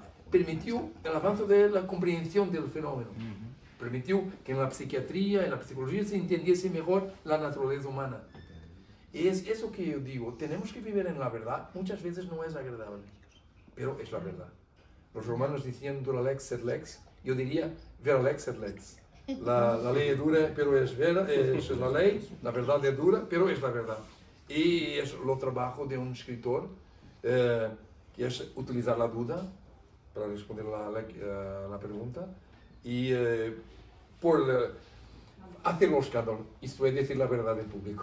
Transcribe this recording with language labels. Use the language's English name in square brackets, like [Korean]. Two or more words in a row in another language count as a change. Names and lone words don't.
[Spanish] Permitió el avance de la comprensión del fenómeno. Permitió que en la psiquiatría, en la psicología se entendiese mejor la naturaleza humana. Y es eso que yo digo, tenemos que vivir en la verdad. Muchas veces no es agradable, pero es la verdad. Los romanos decían [Latin] dura lex sed lex, [Spanish] yo diría [Latin] vera lex sed lex. [Spanish] La ley es dura, pero es vera, es la ley, la verdad es dura, pero es la verdad. Y es lo trabajo de un escritor, que es utilizar la duda para responder la pregunta y por hacer los escándalo, esto es decir la verdad en público.